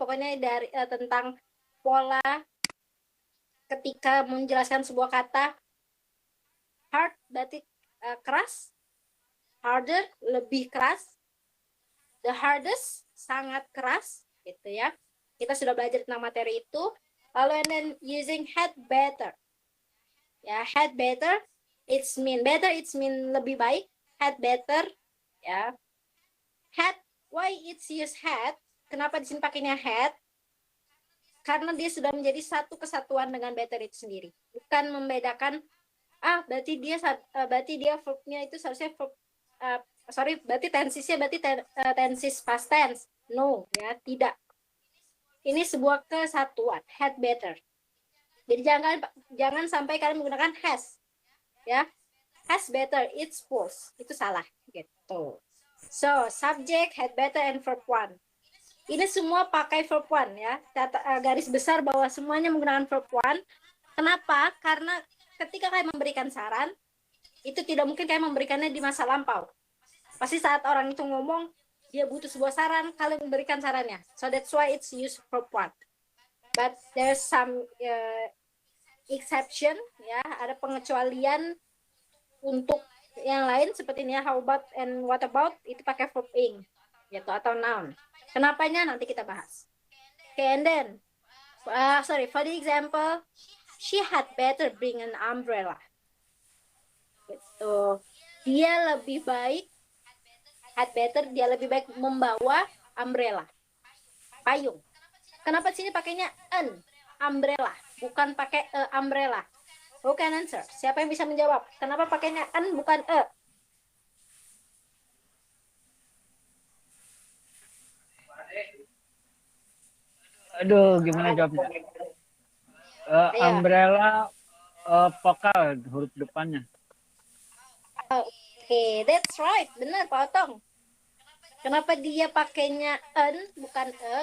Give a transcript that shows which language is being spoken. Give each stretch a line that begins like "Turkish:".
Indonesian: Pokoknya dari tentang pola ketika menjelaskan sebuah kata. Hard berarti keras, harder lebih keras, the hardest sangat keras, gitu ya. Kita sudah belajar tentang materi itu.
English: Lalu and then using had better, ya, had better it's mean
Indonesian: lebih baik,
English: had better, ya. Had, why it's use had,
Indonesian: kenapa di sini pakainya
English: had?
Indonesian: Karena dia sudah menjadi satu kesatuan dengan better itu sendiri, bukan membedakan berarti dia verbnya itu seharusnya verb, berarti tensisnya berarti tensis past tense. No, ya, tidak. Ini sebuah kesatuan, had better. Jadi jangan sampai kalian menggunakan has, ya.
English: Has better, it's false.
Indonesian: Itu salah, gitu.
English: So, subject, had better, and verb one.
Indonesian: Ini semua pakai verb one, ya. Garis besar bahwa semuanya menggunakan verb one. Kenapa? Karena ketika kalian memberikan saran, itu tidak mungkin kalian memberikannya di masa lampau. Pasti saat orang itu ngomong, dia butuh sebuah saran, kalian memberikan sarannya.
English: So that's why it's used verb one. But there's some exception,
Indonesian: ya, ada pengecualian untuk yang lain seperti ini ya,
English: how about and what about,
Indonesian: itu pakai verb ing, gitu, atau noun. Kenapanya nanti kita bahas.
English: Okay, and then for the example, she had better bring an umbrella.
Indonesian: Gitu. Dia lebih baik, had better, dia lebih baik membawa umbrella, payung. Kenapa sini pakainya an, umbrella, bukan pakai umbrella?
English: Who can answer?
Indonesian: Siapa yang bisa menjawab? Kenapa pakainya an bukan e? Aduh, gimana jawabnya? Umbrella vokal huruf depannya. Oke,
English: that's right,
Indonesian: benar Pak Otong. Kenapa dia pakainya en bukan e?